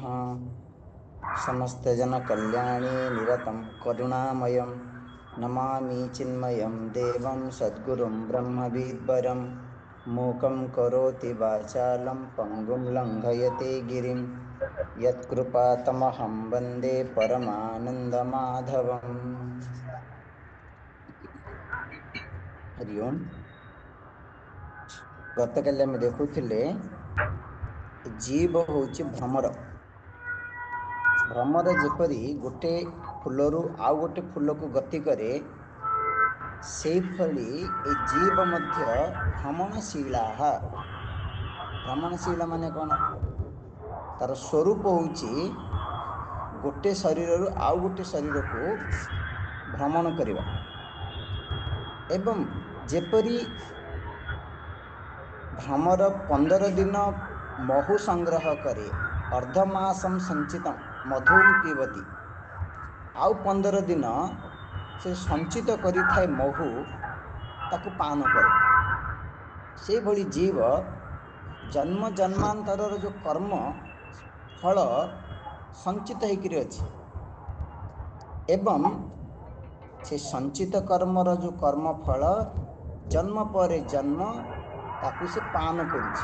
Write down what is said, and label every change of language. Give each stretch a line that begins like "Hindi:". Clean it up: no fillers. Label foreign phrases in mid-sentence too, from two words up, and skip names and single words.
Sanskrit: समस्त जन कल्याणे निरतं करुणामयं नमामि चिन्मयं देवं सद्गुरुं ब्रह्मविद्वरं मूकं करोति वाचालं पङ्गुं लङ्घयते गिरिं यत्कृपातमहं वन्दे परमानन्दमाधवम्। हरि ओम।
Odia: ଗତକାଲୀ ଆମ ଦେଖୁଲେ ଜୀବ ହୋଚୀ ଭ୍ରମର। ଭ୍ରମର ଜେପରୀ ଗୋଟେ ଫୂଲରୂ ଆଉ ଗୋଟେ ଫୂଲ କୋ ଗତି କରେ ସେ ଫଲୀ ଏ ଜୀବ ମଧ୍ୟ ଭ୍ରମଣଶୀଳା। ଭ୍ରମଣଶୀଳା ମାନେ କୌନ? ତାର ସ୍ୱରୂପ ହୋଚୀ ଗୋଟେ ଶରୀର ରୂ ଆଉ ଗୋଟେ ଶରୀର କୋ ଭ୍ରମଣ କରିବା। ଏବଂ ଜେପରୀ ଭ୍ରମର 15 ଦିନ ମହୁ ସଂଗ୍ରହ କରେ ଅର୍ଧମାସମ ସଂଚିତ ମଧୁ ପୀବତୀ। ଆଉ 15 ଦିନ ସେ ସଂଚିତ କରୀ ଥାଏ ମହୁ ତାକୁ ପାନ କରେ। ସେ ଭଲୀ ଜୀବ ଜନ୍ମ ଜନ୍ମାନ୍ତର ଜୋ କର୍ମ ଫଲ ସଂଚିତ ହୋକର ଅଚ୍ଛୀ ଏବଂ ସେ ସଂଚିତ କର୍ମର ଜୋ କର୍ମ ଫଲ ଜନ୍ମ ପର ଜନ୍ମ ତାକୁ ସେ ପାନ କରୁଛି।